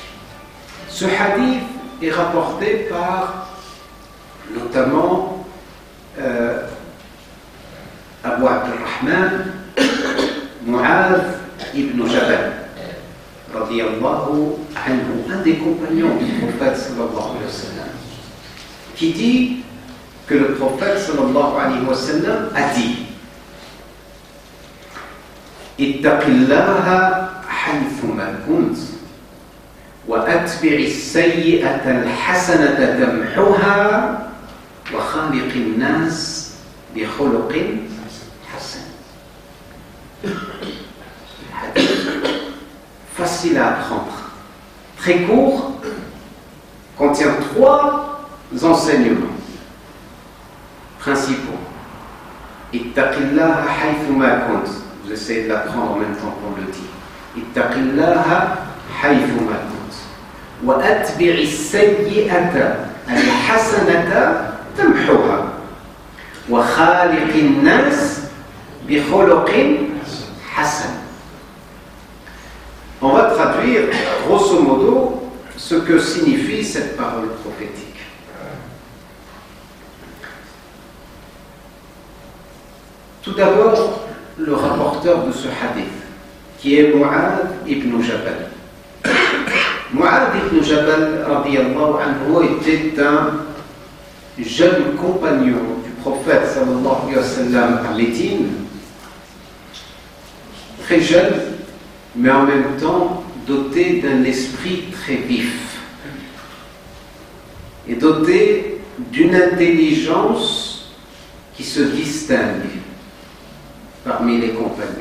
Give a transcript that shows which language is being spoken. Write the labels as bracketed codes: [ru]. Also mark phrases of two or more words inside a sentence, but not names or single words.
[fr] Ce hadith est rapporté par notamment Abu Abdurrahman Mu'adh ibn Jabal [ar] رضي الله عنه, [fr] un des compagnons du prophète [ar] صلى الله عليه وسلم, [fr] qui dit que le prophète [ar] صلى الله عليه وسلم [fr] a dit [ar] اتق الله حيثما كنت وأتبع السيئة الحسنة تمحها وخالق الناس بخلق حسن. [fr] Facile à apprendre, très court, contient 3 enseignements principaux. [ar] اتق الله حيثما كنت. [fr] Vous essayez de l'apprendre en même temps qu'on le dit. [ar] اتق الله حيثما كنت. وأتبع السيئة الحسنة تمحها. وخالق الناس بخلق حسن. [fr] traduire, grosso modo, ce que signifie cette parole prophétique. Tout d'abord, le rapporteur de ce hadith, qui est Mu'adh ibn Jabal. Mu'adh ibn Jabal, [ar] رضي الله عنه, [fr] était un jeune compagnon du prophète [ar] صلى الله عليه وسلم [fr] à Médine, très jeune, mais en même temps doté d'un esprit très vif et doté d'une intelligence qui se distingue parmi les compagnons.